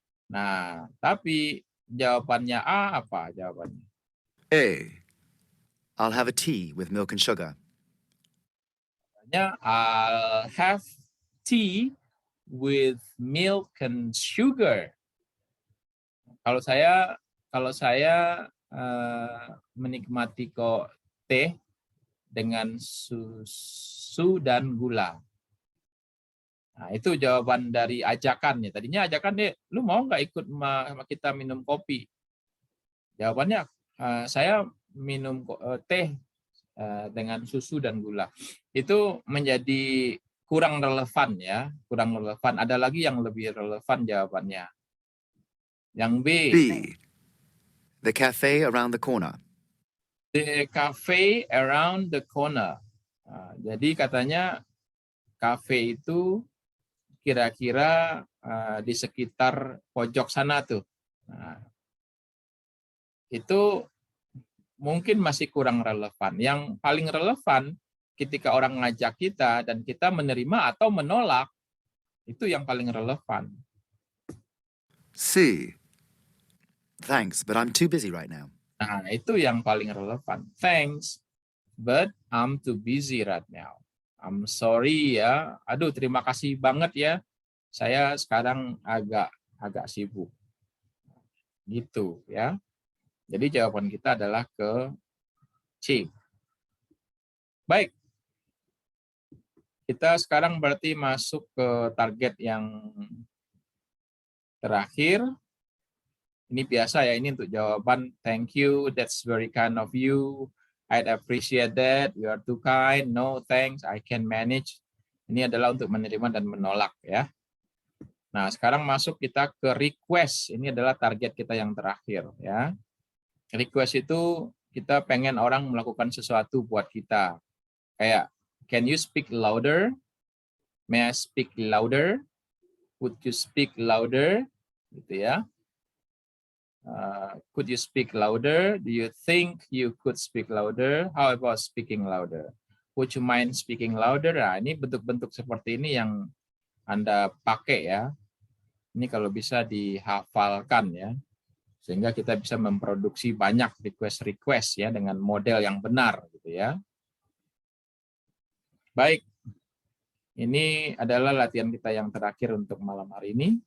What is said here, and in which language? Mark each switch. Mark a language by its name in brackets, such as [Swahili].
[Indonesian] Nah, tapi jawabannya A apa jawabannya? A. [English] I'll have a tea with milk and sugar. I'll have tea with milk and sugar. [Indonesian] Kalau saya menikmati kok teh dengan susu dan gula. Nah, itu jawaban dari ajakannya. Tadinya ajakan deh, lu mau nggak ikut kita minum kopi? Jawabannya saya minum teh dengan susu dan gula. Itu menjadi kurang relevan ya, kurang relevan. Ada lagi yang lebih relevan jawabannya. Yang B, B. [English] The cafe around the corner. the cafe around the corner. [Indonesian] Nah, jadi katanya cafe itu kira-kira di sekitar pojok sana tuh. Nah, itu mungkin masih kurang relevan. Yang paling relevan ketika orang ngajak kita dan kita menerima atau menolak, itu yang paling relevan. C. [English] Thanks, but I'm too busy right now. [Indonesian] Nah, itu yang paling relevan. [English] Thanks, but I'm too busy right now. I'm sorry [Indonesian] ya. Aduh, terima kasih banget ya. Saya sekarang agak sibuk. Gitu ya. Jadi jawaban kita adalah ke C. Baik. Kita sekarang berarti masuk ke target yang terakhir. Ini biasa ya, ini untuk jawaban [English] thank you, that's very kind of you, I'd appreciate that, you are too kind, no thanks, I can manage. [Indonesian] Ini adalah untuk menerima dan menolak ya. Nah, sekarang masuk kita ke request. Ini adalah target kita yang terakhir ya. Request itu kita pengen orang melakukan sesuatu buat kita. [English] Kayak, can you speak louder? May I speak louder? Would you speak louder? [Indonesian] Gitu ya. [English] Could you speak louder? Do you think you could speak louder? How about speaking louder? Would you mind speaking louder? [Indonesian] Nah, ini bentuk-bentuk seperti ini yang Anda pakai ya. Ini kalau bisa dihafalkan ya. Sehingga kita bisa memproduksi banyak request-request ya dengan model yang benar gitu ya. Baik. Ini adalah latihan kita yang terakhir untuk malam hari ini.